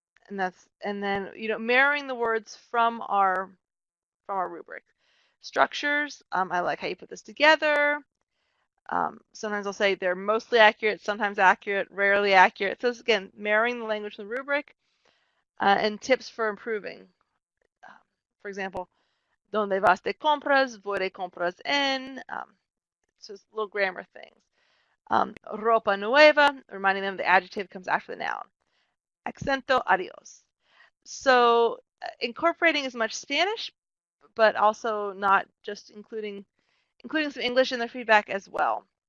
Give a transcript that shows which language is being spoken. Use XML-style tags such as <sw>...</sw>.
<en>And then mirroring the words from our rubric. Structures, I like how you put this together. Sometimes I'll say they're mostly accurate, sometimes accurate, rarely accurate. So again, mirroring the language in the rubric, and tips for improving. For example,</en> <es>donde vas de compras, voy de compras en.</es> <en>So it's little grammar things.</en> <es>Ropa nueva,</es> <en>reminding them the adjective comes after the noun.</en> <es>Acento, adios.</es> <en>So incorporating as much Spanish, but also not just including some English in their feedback as well.</en>